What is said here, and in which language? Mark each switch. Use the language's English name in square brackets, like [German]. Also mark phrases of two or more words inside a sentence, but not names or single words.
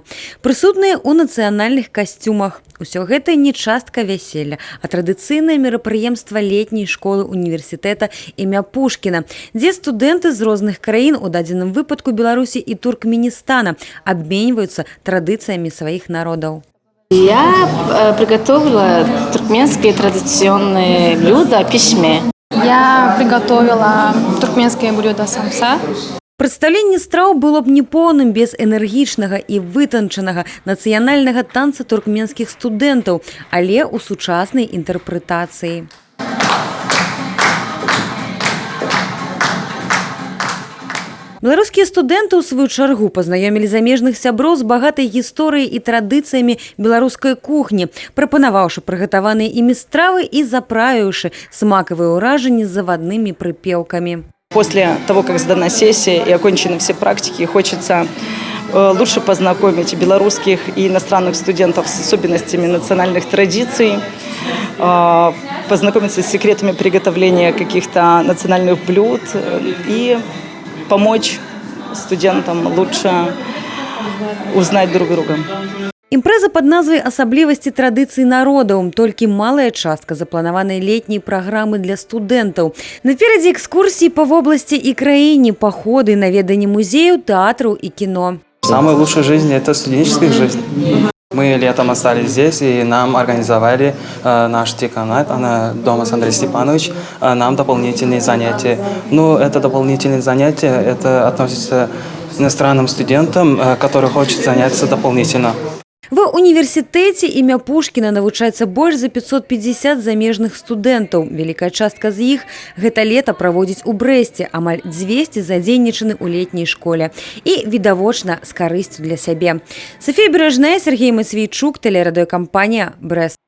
[Belarusian] Прысутныя ў нацыянальных касцюмах. Усё гэта не частка вяселля, а традыцыйнае мерапрыемства летняй школы універсітэта імя Пушкіна, дзе студэнты з розных краін, у дадзеным выпадку Беларусі і Туркменістана, абменьваюцца традыцыямі сваіх народаў. [Russian] Я приготовила туркменские традиционные блюда пишме. Я приготовила туркменское блюдо самса. [Belarusian] Прадстаўленне страў было б непоўным без энергічнага і вытанчанага нацыянальнага танца туркменскіх студэнтаў, але ў сучаснай інтэрпрэтацыі. Беларускія студэнты ў сваю чаргу пазнаёмілі замежных сяброў з багатай гісторыяй і традыцыямі беларускай кухні, прапанаваўшы прыгатаваныя імі стравы і заправіўшы смакавыя ўражанні з заваднымі прыпеўкамі. [Russian] После того, как сдана сессия и окончены все практики, хочется лучше познакомить белорусских и иностранных студентов с особенностями национальных традиций, познакомиться с секретами приготовления каких-то национальных блюд и помочь студентам лучше узнать друг друга. [Belarusian] Імпрэза пад назвай «Асаблівасці традыцый народаў» толькі малая частка запланаванай летняй праграмы для студэнтаў. Наперадзе экскурсіі па вобласці і краіне, паходы, наведанне музеяў, тэатраў і кіно. [Russian] Самая лучшая жизнь – это студенческая жизнь. Мы летом остались здесь, и нам организовали наш деканат, дома Андрей Степанович, нам дополнительные занятия. Ну, это дополнительные занятия, это относится к иностранным студентам, которые хотят заняться дополнительно. [Belarusian] Ва універсітэце імя Пушкіна навучаецца больш за 550 замежных студэнтаў. Вялікая частка з іх гэта лета праводзіць у Брэсце, амаль 200 задзейнічаны ў летняй школе. І, відавочна, з карысцю для сябе. Софія Бережная, Сергей Матвейчук, тэлерадыёкампанія «Брэст».